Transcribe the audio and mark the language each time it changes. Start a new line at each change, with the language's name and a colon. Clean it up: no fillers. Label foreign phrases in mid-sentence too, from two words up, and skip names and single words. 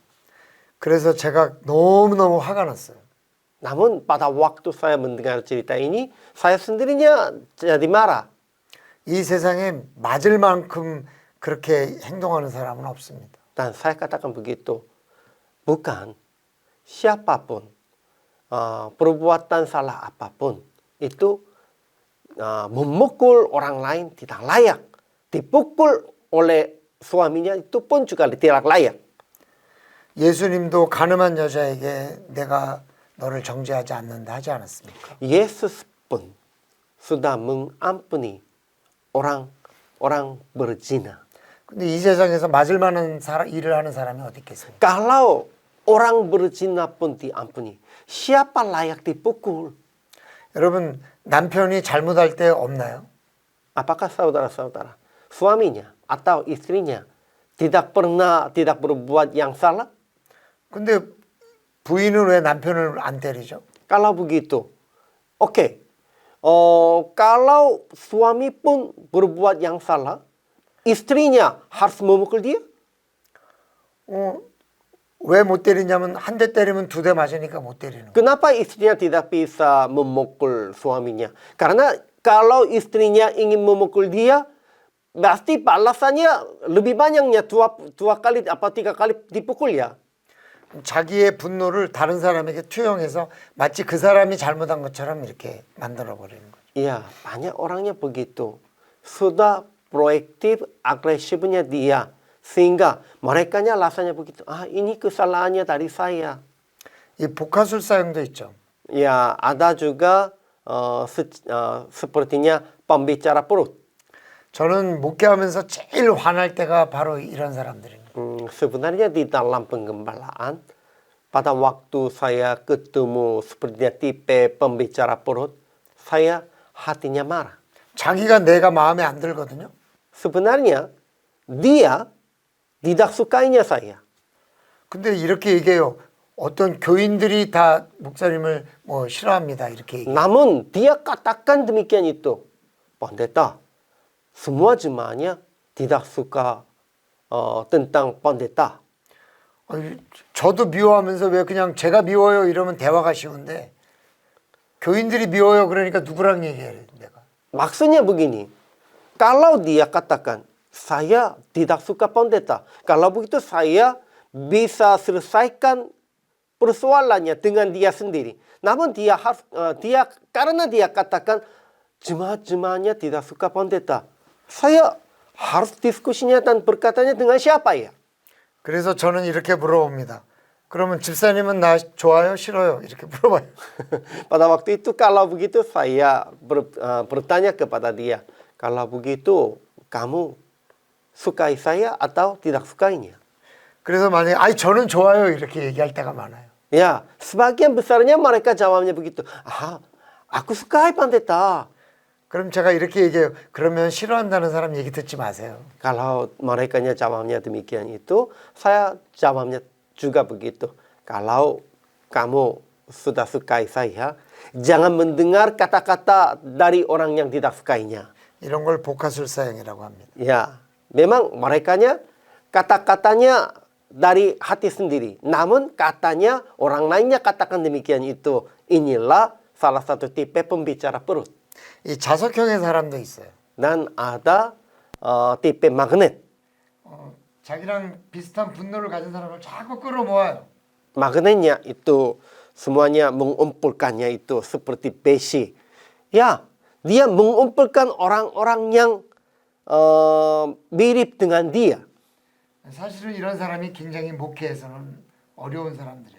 Korean: 그래서 제가 너무너무 화가 났어요.
Indonesian: Namun pada waktu saya mendengar cerita ini, saya sendirinya jadi marah.
Korean: 이 세상에 맞을 만큼 그렇게 행동하는 사람은 없습니다.
Indonesian: Dan saya katakan begitu, bukan siapapun, perbuatan salah apapun, itu memukul orang lain tidak layak. Dipukul oleh suaminya itu pun juga tidak layak.
Korean: 예수님도 가늠한 여자에게 내가 너를 정죄하지 않는다 하지 않았습니까?
Indonesian: Yesus pun sudah mengampuni orang berzina.
Korean: 근데 이 세상에서 맞을 만한 일을 하는 사람이 어디 있겠습니까?
Indonesian: Kalau orang berzina pun diampuni, siapa layak dipukul?
Korean: 여러분 남편이 잘못할 때 없나요?
Indonesian: Apakah saudara-saudara, suaminya atau istrinya tidak berbuat yang salah?
Korean: 근데 부인은 왜 남편을 안 때리죠?
Indonesian: Kalau begitu, oke. Kalau suami pun berbuat yang salah, istrinya harus memukul dia?
Korean: 왜 못 때리냐면 한 대 때리면 두 대 맞으니까 못 때리는 거예요.
Indonesian: Kenapa istrinya tidak bisa memukul suaminya? Karena kalau istrinya ingin memukul dia, pasti balasannya lebih banyaknya dua kali apa tiga kali dipukul ya.
Korean: 자기의 분노를 다른 사람에게 투영해서 마치 그 사람이 잘못한 것처럼 이렇게 만들어 버리는 거예요.
Indonesian: Iya, banyak orangnya begitu. Sudah proaktif, agresifnya dia. Sehingga merekanya rasanya begitu. Ini kesalahannya dari saya.
Korean: 이 복화술사형도 있죠.
Indonesian: Ya, ada juga sepertinya pembicara perut.
Korean: 저는 목회하면서 제일 화날 때가 바로 이런 사람들입니다.
Indonesian: Sebenarnya di dalam penggembalaan, pada waktu saya ketemu sepertinya tipe pembicara perut, saya hatinya marah.
Korean: 자기가 내가 마음에 안 들거든요. Sebenarnya dia tidak sukainya saya. 근데 이렇게 얘기해요. 어떤 교인들이 다 목사님을 뭐 싫어합니다. 이렇게 얘기해요.
Indonesian: Namun dia katakan demikian itu. Pendeta, semua jemaahnya tidak suka tentang pendeta.
Korean: 저도 미워하면서 왜 그냥 제가 미워요 이러면 대화가 쉬운데 교인들이 미워요 그러니까 누구랑 얘기해야 돼 내가.
Indonesian: Maksudnya begini, kalau dia katakan saya tidak suka pendeta, kalau begitu saya bisa selesaikan persoalannya dengan dia sendiri. Namun karena dia katakan jemaah-jemaahnya tidak suka pendeta, saya harus diskusinya dan berkatanya dengan siapa ya?
Korean: 그래서 저는 이렇게 물어봅니다. 그러면 집사님은 나 좋아요 싫어요 이렇게 물어봐요.
Indonesian: Pada waktu itu kalau begitu saya bertanya kepada dia, kalau begitu kamu sukai saya atau tidak sukainya?
Korean: 그래서 만약에 저는 좋아요 이렇게 얘기할 때가 많아요.
Indonesian: Ya, sebagian besarnya mereka jawabnya begitu. Aku sukai pendeta.
Korean: 그럼 제가 이렇게 얘기해요. 그러면 싫어한다는 사람 얘기 듣지 마세요.
Indonesian: Kalau merekanya jawabnya demikian itu, saya jawabnya juga begitu. Kalau kamu sudah sukai saya, jangan mendengar kata-kata dari orang yang tidak sukainya.
Korean: 이런 걸 복화술사형이라고 합니다.
Indonesian: Ya, memang merekanya kata-katanya dari hati sendiri. Namun katanya orang lainnya katakan demikian itu. Inilah salah satu tipe pembicara perut.
Korean: 이 자석형의 사람도 있어요.
Indonesian: Dan ada tipe magnet.
Korean: 자기랑 비슷한 분노를 가진 사람을 자꾸 끌어모아요.
Indonesian: Magnetnya itu semuanya mengumpulkannya itu seperti besi. Ya, dia mengumpulkan orang-orang yang mirip dengan dia.
Korean: 사실은 이런 사람이 굉장히 목회에서는 어려운 사람들이에요.